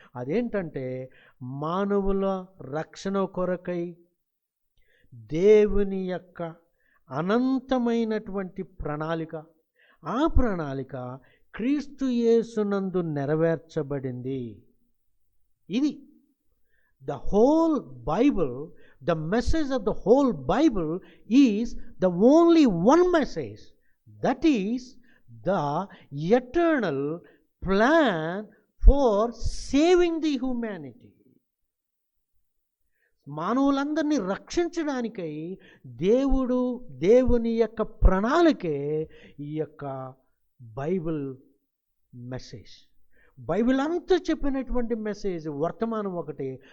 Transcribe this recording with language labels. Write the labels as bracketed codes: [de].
[te] అదేంటంటే మానవుల రక్షణ కొరకై దేవుని యొక్క అనంతమైనటువంటి ప్రణాళిక, ఆ ప్రణాళిక క్రీస్తు యేసునందు నెరవేర్చబడింది. [en] ఇది the whole Bible, the message of the whole Bible is the only one message, that is the eternal plan for saving the humanity. [te] మానవులందరినీ రక్షించడానికై దేవుని యొక్క ప్రణాళికే ఈ యొక్క బైబిల్ మెసేజ్. బైబిల్ అంతా చెప్పినటువంటి మెసేజ్ వర్తమానం ఒకటి.